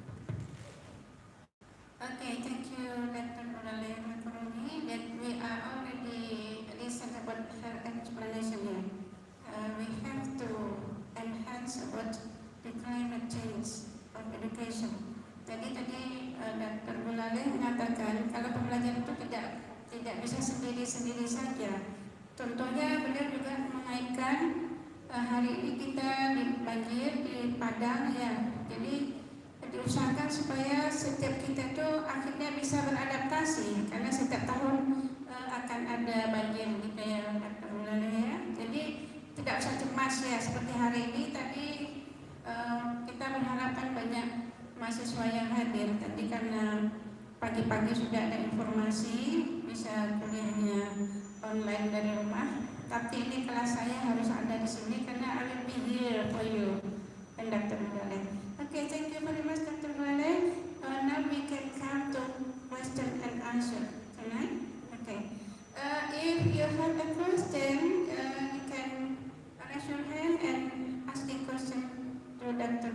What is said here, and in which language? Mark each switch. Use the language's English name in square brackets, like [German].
[English] Okay, thank you, Dr. Kuliah, that we are already listened about her explanation here. We have to enhance about the climate change of education. [Indonesian] Jadi tadi Dr. Kuliah mengatakan kalau pembelajaran itu tidak bisa sendiri-sendiri saja. Contohnya beliau juga mengaitkan hari ini kita di banjir di Padang ya. Jadi diusahakan supaya setiap kita itu akhirnya bisa beradaptasi karena setiap tahun akan ada banjir gitu ya Dr. ya. Jadi tidak usah cemas ya seperti hari ini tadi kita mengharapkan banyak mahasiswa yang hadir tadi karena pagi-pagi sudah ada informasi bisa kuliahnya online dari rumah, tapi ini kelas saya harus ada di sini karena [English] I will be here for you and Dr. Okay, thank you very much, Dr. Now we can come to question and answer. Can I? Okay. If you have a question, you can raise your hand and ask the question to Dr.